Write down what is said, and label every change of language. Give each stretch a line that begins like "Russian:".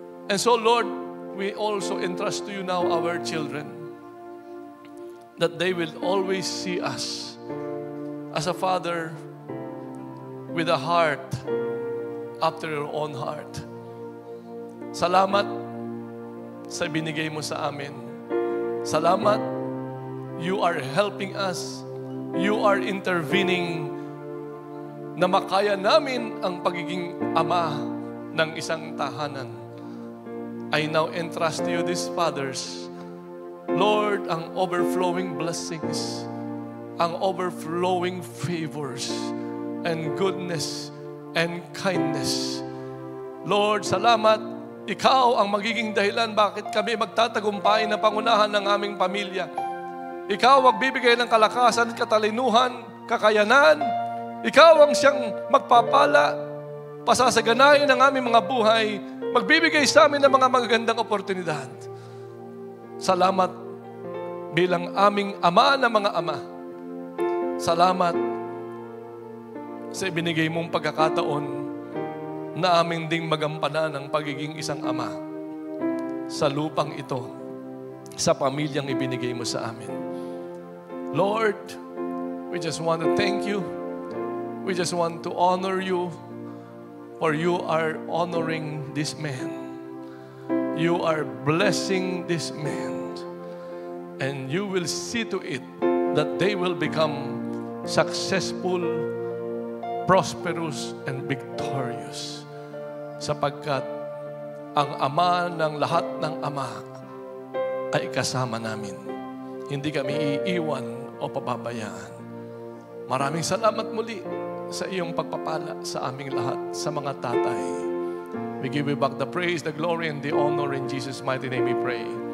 English: And so, Lord, we also entrust to you now our children, that they will always see us as a father with a heart after your own heart.
Filipino: Salamat sa binigay mo sa amin.
English: Salamat, you are helping us. You are intervening
Filipino: na makaya namin ang pagiging ama ng isang tahanan.
English: I now entrust to you these fathers. Lord, ang overflowing blessings, ang overflowing favors, and goodness, and kindness. Lord, salamat.
Filipino: Ikaw ang magiging dahilan bakit kami magtatagumpay na pangunahan ng aming pamilya. Ikaw ang bibigay ng kalakasan, katalinuhan, kakayanan. Ikaw ang siyang magpapala, pasasaganain ang aming mga buhay, magbibigay sa amin ng mga magagandang oportunidad. Salamat bilang aming ama na mga ama. Salamat sa ibinigay mong pagkakataon na aming ding magampanan ang pagiging isang ama sa lupang ito, sa pamilyang ibinigay mo sa amin.
English: Lord, we just want to thank you. We just want to honor you, for you are honoring this man. You are blessing this man. And you will see to it that they will become successful, prosperous, and victorious.
Filipino: Sapagkat ang ama ng lahat ng ama ay kasama namin. Hindi kami iiwan o pababayaan. Maraming salamat muli sa iyong pagpapala sa aming lahat, sa mga tatay.
English: We give you back the praise, the glory, and the honor. In Jesus' mighty name we pray.